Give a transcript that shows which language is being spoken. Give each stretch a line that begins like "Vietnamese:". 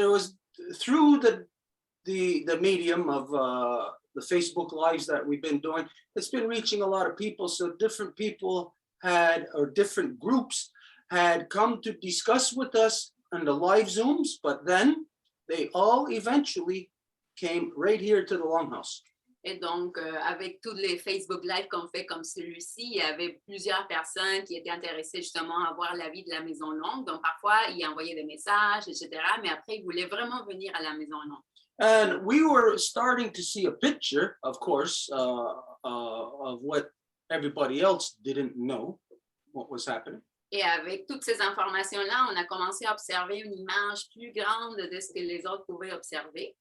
English: There was through the medium of the Facebook lives that we've been doing, it's been reaching a lot of people. So different people different groups had come to discuss with us on the live Zooms, but then they all eventually came right here to the Longhouse.
French: Et donc, avec tous les Facebook Live qu'on fait comme celui-ci, il y avait plusieurs personnes qui étaient intéressées justement à voir la vie de la Maison Longue. Donc, parfois, ils envoyaient des messages, etc. Mais après, ils voulaient vraiment venir à la Maison Longue.
English: And we were starting to see a picture, of course, of what everybody else didn't know what was happening.
French: Et avec toutes ces informations-là, on a commencé à observer une image plus grande de ce que les autres pouvaient observer.